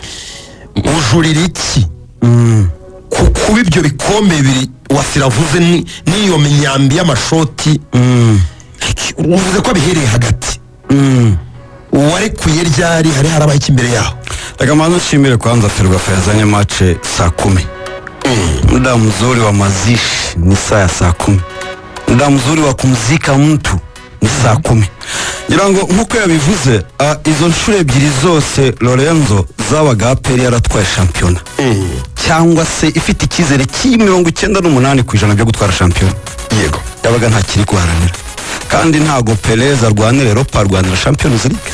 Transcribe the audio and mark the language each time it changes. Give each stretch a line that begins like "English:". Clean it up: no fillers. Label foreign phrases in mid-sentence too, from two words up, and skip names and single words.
Kinyarwanda: Ujurira iki kuba ibyo bikombe bibiri wasiravuze n'iyo minyambi y'amashoti, uvuze ko bihereye hagati, warekuye ryari, hari harabaye ikimbere yaho? Reka manzo nshimire kwanza Ferwafa yazanye match saa 10.
Swahili: Muda mzuri wa mazishi ni saa 10. Muda mzuri wa kumzika mtu ni saa 10.
Kinyarwanda: Ngirango nkuko yabivuze, izo nshure ebyiri zose Lorenzo zabaga APR yaratwaye championa. Cyangwa se ifite ikizere cy'98% byo gutwara championa. Yego, yabaga nta kiri guharanira. Kandi ntago Perez arwanira Europa, arwanira Champions League.